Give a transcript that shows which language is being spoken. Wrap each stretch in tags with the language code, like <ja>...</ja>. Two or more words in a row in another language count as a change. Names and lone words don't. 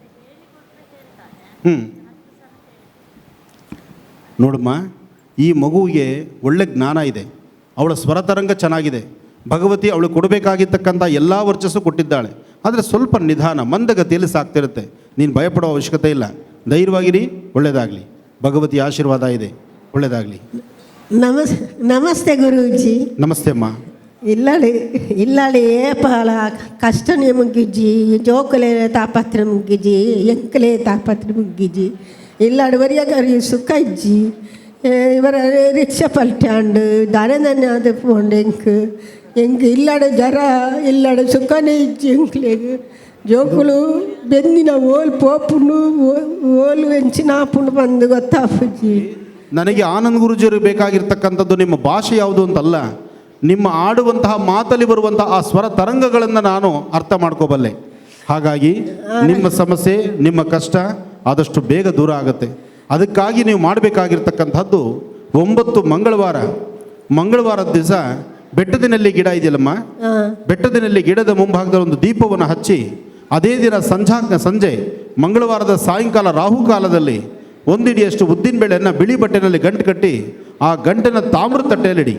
<kn>ನೋಡಮ್ಮ, ಈ ಮಗುವಿಗೆ ಒಳ್ಳೆ ಜ್ಞಾನ ಇದೆ, ಅವಳ ಸ್ವರತರಂಗ ಚೆನ್ನಾಗಿದೆ. ಭಗವತಿ ಅವಳು ಕೊಡಬೇಕಾಗಿರ್ತಕ್ಕಂಥ ಎಲ್ಲ ವರ್ಚಸ್ಸು ಕೊಟ್ಟಿದ್ದಾಳೆ. ಆದರೆ ಸ್ವಲ್ಪ ನಿಧಾನ ಮಂದಗತಿಯಲ್ಲಿ ಸಾಕ್ತಿರುತ್ತೆ. ನೀನು ಭಯಪಡೋ ಅವಶ್ಯಕತೆ ಇಲ್ಲ, ಧೈರ್ಯವಾಗಿರಿ. ಒಳ್ಳೆಯದಾಗಲಿ. ಭಗವತಿ ಆಶೀರ್ವಾದ ಇದೆ. ಒಳ್ಳೆಯದಾಗಲಿ. ನಮಸ್ತೆ ಗುರೂಜಿ. ನಮಸ್ತೆ ಅಮ್ಮ.</kn> <tcy>ಇಲ್ಲಾಳಿ ಏಪಾಲ ಕಷ್ಟನೇ ಮುಗ್ಗಿಜ್ಜಿ, ಜೋಕಲೆ ತಾಪತ್ರ ಮುಗ್ಗಿಜ್ಜಿ, ಎಂಕಲೆ ತಾಪತ್ರ ಮುಗ್ಗಿಜ್ಜಿ, ಇಲ್ಲಾಡು ವರಿಯಾಗಿ ಸುಖ ಇಜ್ಜಿ. ಇವರ ರಿಕ್ಷಾ ಪಲ್ಟ್ಯಾಂಡು ದಾನೆ ಅದು ಪೋಂಡು ಎಂಕ್ ಇಲ್ಲಾಡು ಜರ ಇಲ್ಲಾಡು ಸುಖನೇ ಇಜ್ಜಿ. ಎಂಕ್ಲೆಗ್ ಜೋಕುಲು ಬೆಂದಿನ ಓಲ್ ಪೋಪುಂಡು ಓಲು ವೆಂಚಿನಾಪುಂಡು ಬಂದು ಗೊತ್ತಾಪುಜ್ಜಿ.</tcy> <kn>ನನಗೆ ಆನಂದ್ ಗುರುಜಿಯರು ಬೇಕಾಗಿರ್ತಕ್ಕಂಥದ್ದು ನಿಮ್ಮ ಭಾಷೆ ಯಾವುದು ಅಂತಲ್ಲ, ನಿಮ್ಮ ಆಡುವಂತಹ ಮಾತಲ್ಲಿ ಬರುವಂತಹ ಆ ಸ್ವರ ತರಂಗಗಳನ್ನು ನಾನು ಅರ್ಥ ಮಾಡ್ಕೋಬಲ್ಲೆ. ಹಾಗಾಗಿ ನಿಮ್ಮ ಸಮಸ್ಯೆ ನಿಮ್ಮ ಕಷ್ಟ ಆದಷ್ಟು ಬೇಗ ದೂರ ಆಗುತ್ತೆ. ಅದಕ್ಕಾಗಿ ನೀವು ಮಾಡಬೇಕಾಗಿರ್ತಕ್ಕಂಥದ್ದು 9 ಮಂಗಳವಾರದ ದಿವಸ ಬೆಟ್ಟದಿನಲ್ಲಿ ಗಿಡ ಇದೆಯಲ್ಲಮ್ಮ, ಬೆಟ್ಟದಿನಲ್ಲಿ ಗಿಡದ ಮುಂಭಾಗದಲ್ಲಿ ಒಂದು ದೀಪವನ್ನು ಹಚ್ಚಿ, ಅದೇ ದಿನ ಸಂಜೆ ಮಂಗಳವಾರದ ಸಾಯಂಕಾಲ ರಾಹುಕಾಲದಲ್ಲಿ 1 ಹಿಡಿಯಷ್ಟು ಉದ್ದಿನ ಬೇಳೆಯನ್ನು ಬಿಳಿ ಬಟ್ಟೆನಲ್ಲಿ ಗಂಟು ಕಟ್ಟಿ ಆ ಗಂಟನ್ನು ತಾಮ್ರದ ತಟ್ಟೆಯಲ್ಲಿಡಿ.</kn>